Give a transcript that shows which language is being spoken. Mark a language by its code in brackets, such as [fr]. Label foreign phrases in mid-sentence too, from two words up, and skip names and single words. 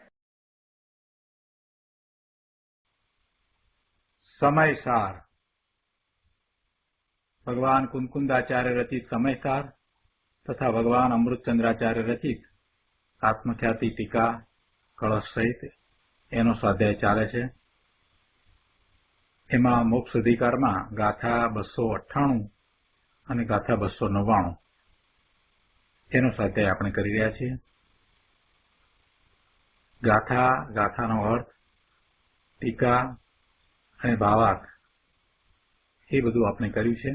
[gu] સમયસાર ભગવાન કુંકુંદાચાર્ય રચિત સમયસાર તથા ભગવાન અમૃતચંદ્રાચાર્ય રચિત આત્મખ્યાતિ ટીકા કલશ સહિત એનો સ્વાધ્યાય ચાલે છે। એમાં મોક્ષ અધિકારમાં ગાથા 298 અને ગાથા 299 એનો સ્વાધ્યાય આપણે કરી રહ્યા છીએ। ગાથાનો અર્થ, ટીકા અને ભાવાર્થ એ બધું આપણે કર્યું છે।